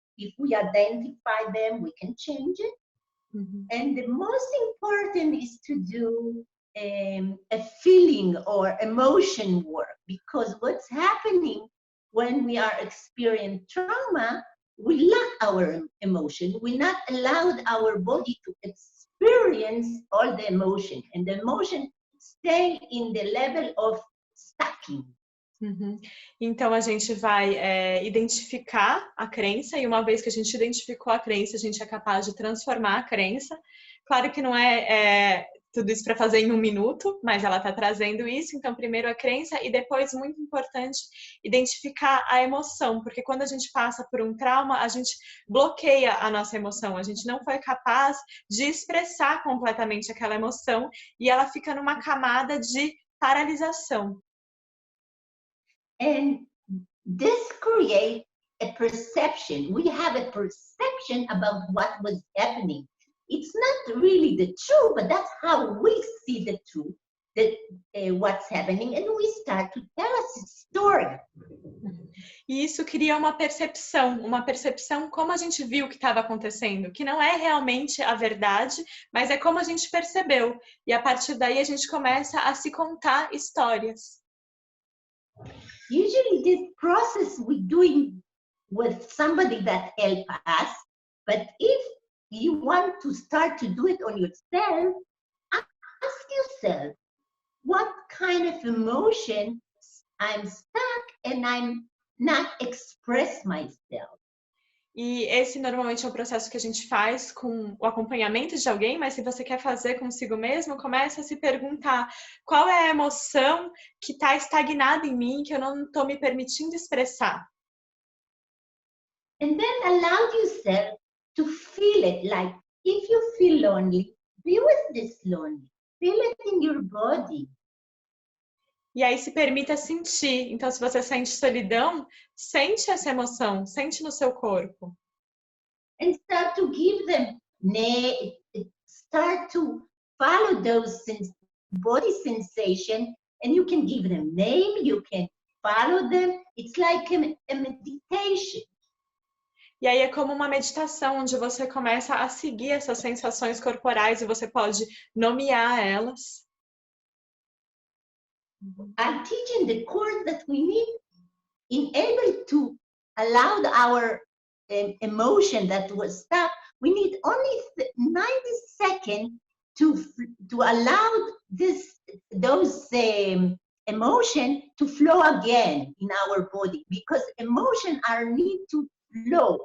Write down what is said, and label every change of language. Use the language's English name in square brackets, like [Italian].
[English] If we identify them, we can change it. And the most important is to do a feeling or emotion work, because what's happening when we are experiencing trauma, we lack our emotion. We're not allowed our body to experience all the emotion, and the emotion stay in the level of stacking. [Portuguese] Então a gente vai identificar a crença, e uma vez que a gente identificou a crença, a gente é capaz de transformar a crença. Claro que não é tudo isso para fazer em 1 minuto, mas ela está trazendo isso. Então, primeiro a crença e depois, muito importante, identificar a emoção, porque quando a gente passa por um trauma, a gente bloqueia a nossa emoção, a gente não foi capaz de expressar completamente aquela emoção e ela fica numa camada de paralisação. [English] And this creates a perception. We have a perception about what was happening. It's not really the truth, but that's how we see the truth, that what's happening, and we start to tell us a story. [Portuguese] E isso cria uma percepção como a gente viu o que estava acontecendo, que não é realmente a verdade, mas é como a gente percebeu. E a partir daí a gente começa a se contar histórias. [English] Usually this process we doing with somebody that help us, but if you want to start to do it on yourself, ask yourself, what kind of emotion I'm stuck and I'm not express myself? [Portuguese] E esse normalmente é um processo que a gente faz com o acompanhamento de alguém, mas se você quer fazer consigo mesmo, comece a se perguntar qual é a emoção que está estagnada em mim, que eu não estou me permitindo expressar. [English] And then allow yourself to feel it, like if you feel lonely, be with this lonely, feel it in your body. [Portuguese] E aí se permita sentir. Então, se você sente solidão, sente essa emoção, sente no seu corpo. [English] And start to give them, start to follow those body sensation, and you can give them name, you can follow them. It's like a meditation. [Portuguese] E aí é como uma meditação, onde você começa a seguir essas sensações corporais e você pode nomear elas. [English] I'm teaching the course that we need in able to allow our emotion that was stuck. We need only 90 seconds to allow those emotion to flow again in our body, because emotion are need to flow.